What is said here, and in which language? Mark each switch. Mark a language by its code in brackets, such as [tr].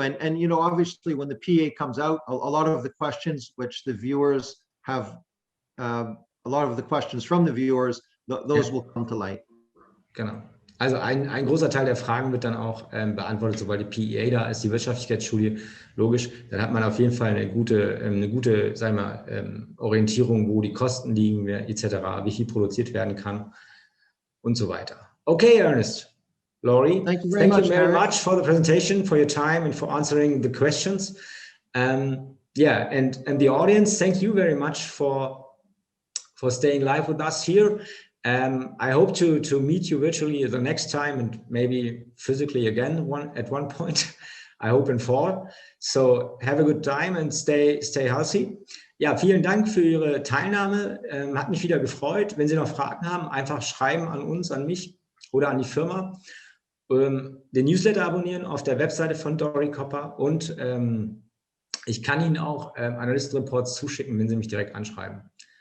[en] And you know, obviously, when the PA comes out, a lot of the questions which the viewers have, a lot of the questions from the viewers, those will come to light. [de] Genau. Also ein großer Teil der Fragen wird dann auch beantwortet, sobald die PEA da ist, die Wirtschaftlichkeitsstudie. Logisch, dann hat man auf jeden Fall eine gute, sagen wir mal, Orientierung, wo die Kosten liegen, etc., wie viel produziert werden kann und so weiter. [en] Okay, Ernest. Laurie, thank you very much for the presentation, for your time, and for answering the questions. Yeah, and the audience, thank you very much for staying live with us here. I hope to meet you virtually the next time, and maybe physically again at one point. I hope in fall. So have a good time and stay healthy. [de] Ja, vielen Dank für Ihre Teilnahme. Hat mich wieder gefreut. Wenn Sie noch Fragen haben, einfach schreiben an uns, an mich oder an die Firma. Den Newsletter abonnieren auf der Webseite von Doré Copper, und ich kann Ihnen auch Analystenreports zuschicken, wenn Sie mich direkt anschreiben.